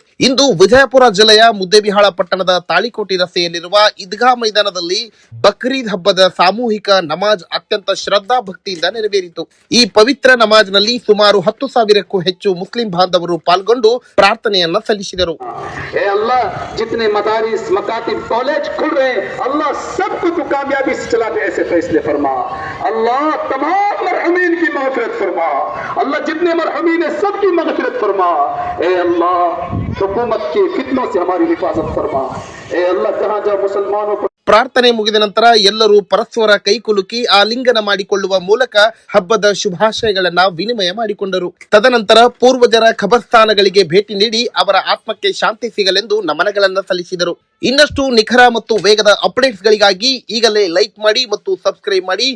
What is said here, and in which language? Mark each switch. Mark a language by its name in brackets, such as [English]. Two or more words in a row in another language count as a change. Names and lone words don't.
[Kannada] ಇಂದು ವಿಜಯಪುರ ಜಿಲ್ಲೆಯ ಮುದ್ದೇಬಿಹಾಳ ಪಟ್ಟಣದ ತಾಳಿಕೋಟೆ ರಸ್ತೆಯಲ್ಲಿರುವ ಈದ್ಗಾ ಮೈದಾನದಲ್ಲಿ ಬಕ್ರೀದ್ ಹಬ್ಬದ ಸಾಮೂಹಿಕ ನಮಾಜ್ ಅತ್ಯಂತ ಶ್ರದ್ಧಾ ಭಕ್ತಿಯಿಂದ ನೆರವೇರಿತು. ಈ ಪವಿತ್ರ ನಮಾಜ್ನಲ್ಲಿ ಸುಮಾರು 10,000ಕ್ಕೂ ಹೆಚ್ಚು ಮುಸ್ಲಿಂ ಬಾಂಧವರು ಪಾಲ್ಗೊಂಡು ಪ್ರಾರ್ಥನೆಯನ್ನ ಸಲ್ಲಿಸಿದರು. [Hindi] जितने मदारिस मकातिब कॉलेज खुल रहे हैं, अल्लाह सबको तो कामयाबी से चला दे, ऐसे फैसले फरमा। अल्लाह तमाम मरहूमीन की मग़फ़िरत फरमा। अल्लाह जितने मरहूमीन है सबकी मग़फ़िरत फरमा। ए अल्लाह हुकूमत के फितनों से हमारी हिफाजत फरमा। ए अल्लाह जहाँ जहाँ मुसलमानों पर [Kannada] ಪ್ರಾರ್ಥನೆ ಮುಗಿದ ನಂತರ ಎಲ್ಲರೂ ಪರಸ್ಪರ ಕೈಕುಲುಕಿ ಆಲಿಂಗನ ಮಾಡಿಕೊಳ್ಳುವ ಮೂಲಕ ಹಬ್ಬದ ಶುಭಾಶಯಗಳನ್ನ ವಿನಿಮಯ ಮಾಡಿಕೊಂಡರು. ತದನಂತರ ಪೂರ್ವಜರ ಖಬರ್ಸ್ಥಾನಗಳಿಗೆ ಭೇಟಿ ನೀಡಿ ಅವರ ಆತ್ಮಕ್ಕೆ ಶಾಂತಿ ಸಿಗಲೆಂದು ನಮನಗಳನ್ನು ಸಲ್ಲಿಸಿದರು. ಇನ್ನಷ್ಟು ನಿಖರ ಮತ್ತು ವೇಗದ ಅಪ್ಡೇಟ್ಸ್ಗಳಿಗಾಗಿ ಈಗಲೇ ಲೈಕ್ ಮಾಡಿ ಮತ್ತು ಸಬ್ಸ್ಕ್ರೈಬ್ ಮಾಡಿ.